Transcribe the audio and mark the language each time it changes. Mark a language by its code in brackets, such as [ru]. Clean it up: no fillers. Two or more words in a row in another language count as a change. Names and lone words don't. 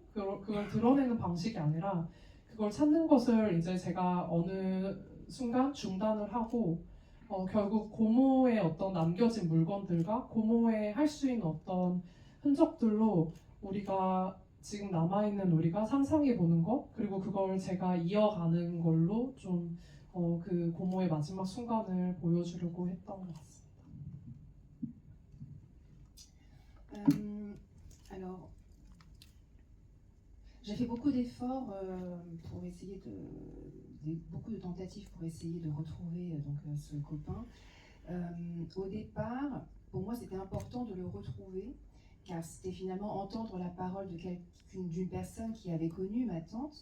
[ko] 그걸 드러내는 방식이 아니라 그걸 찾는 것을 이제 제가 어느 순간 중단을 하고 결국 고모의 어떤 남겨진 물건들과 고모의 할 수 있는 어떤 흔적들로 우리가 지금 남아있는 우리가 상상해보는 것, 그리고 그걸 제가 이어가는 걸로 좀 그 고모의 마지막 순간을 보여주려고 했던 것 같습니다. [fr] Alors, j'ai fait beaucoup d'efforts pour essayer beaucoup de tentatives pour essayer de retrouver ce copain. Au départ, pour moi, c'était important de le retrouver, car c'était finalement entendre la parole d'une personne qui avait connu ma tante.